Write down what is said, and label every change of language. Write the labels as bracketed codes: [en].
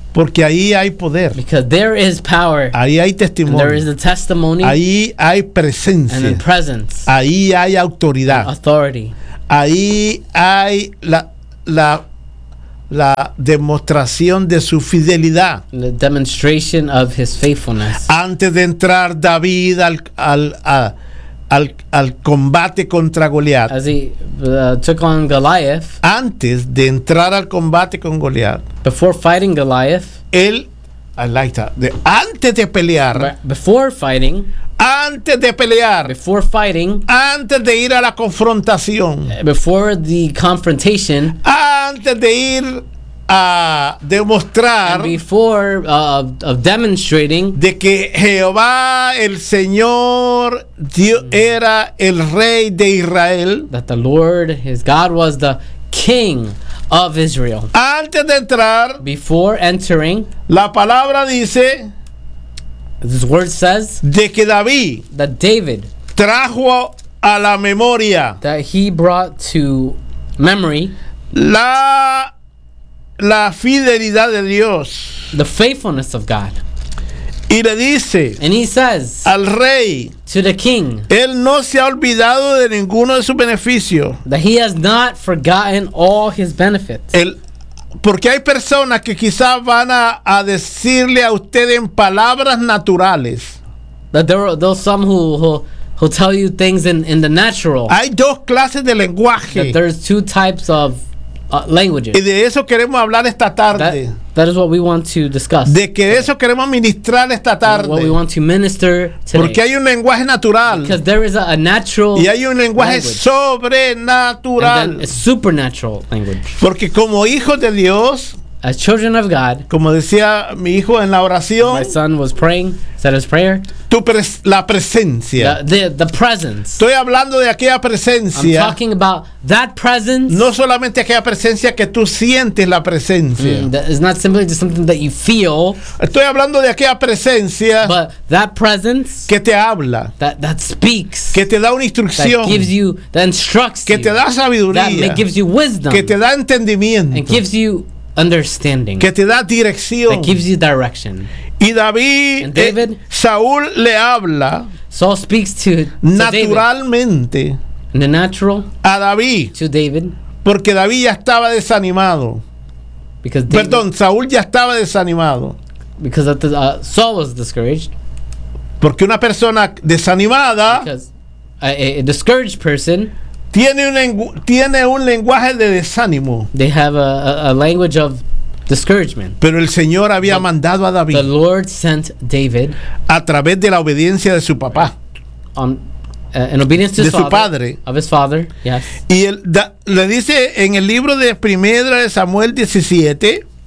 [es] Porque ahí hay poder. [en] Because there is power. [es] Ahí hay testimonio. [en] And there is a testimony. [es] Ahí hay presencia. [en] And in presence. [es] Ahí hay autoridad. [en] Authority. [es] Ahí hay la demostración de su fidelidad. [en] The demonstration of his faithfulness. [es] Antes de entrar David al combate contra Goliat. [en] As he took on Goliath. [es] Antes de entrar al combate con Goliat. [en] Before fighting Goliath. [es] Él, [en] I like that. [es] Antes de pelear. [en] Before fighting. [es] Antes de pelear. [en] Before fighting. [es] Antes de ir a la confrontación. [en] Before the confrontation. [es] Antes de ir a demostrar. [en] And before of demonstrating. [es] De que Jehová el Señor Dios era el rey de Israel. [en] That the Lord his God was the king of Israel. [es] Antes de entrar. [en] Before entering. [es] La palabra dice. [en] This word says. [es] De que David. [en] That David. [es] Trajo a la memoria. [en] That he brought to memory. [es] La fidelidad de Dios. [en] The faithfulness of God. [es] Y le dice. [en] And he says. [es] Al rey. [en] To the king. [es] Él no se ha olvidado de ninguno de sus beneficios. [en] That he has not forgotten all his benefits. [es] Porque hay personas que quizás van a decirle a usted en palabras naturales. [en] That there are some who tell you things in the natural. [es] Hay dos clases de lenguaje. [en] That there's two types of languages. [es] Y de eso queremos hablar esta tarde. [en] That is what we want to discuss. [es] De que eso queremos ministrar esta tarde. [en] What we want to minister today. [es] Porque hay un lenguaje natural. [en] Because there is a natural. [es] Y hay un lenguaje language. Sobrenatural. [en] And a supernatural language. [es] Porque como hijos de Dios. [en] As children of God. [es] Como decía mi hijo en la oración. [en] My son was praying. Said his prayer. [es] La presencia. [en] The presence. [es] Estoy hablando de aquella presencia. [en] I'm talking about that presence. [es] No solamente aquella presencia que tú sientes la presencia. [en] It's not simply just something that you feel. [es] Estoy hablando de aquella presencia. [en] But that presence. [es] Que te habla. [en] That speaks. [es] Que te da una instrucción. [en] That gives you, that instructs [es] que [en] you. [es] Que te da sabiduría. [en] That gives you wisdom. [es] Que te da entendimiento. [en] And gives you understanding. [es] Que te da dirección. [en] That gives you direction. [es] Y David, [en] and David [es] Saúl le habla. [en] Saul speaks to [es] naturalmente. [en] In the natural. [es] A David. [en] To David. [es] Porque David ya estaba desanimado. [en] Because [es] David, perdón, Saúl ya estaba desanimado. [en] Because the, Saul was discouraged. [es] Porque una persona desanimada. [en] Because a discouraged person. [es] Tiene un lenguaje de desánimo. [en] They have a language of discouragement. [es] Pero el Señor había mandado a David. [en] The Lord sent David. [es] A través de la obediencia de su papá. [en] In obedience to [es] de [en] his [es] su [en] father, [es] padre. [en] Of his father, yes. [es] Y él le dice en el libro de Primera de Samuel 17.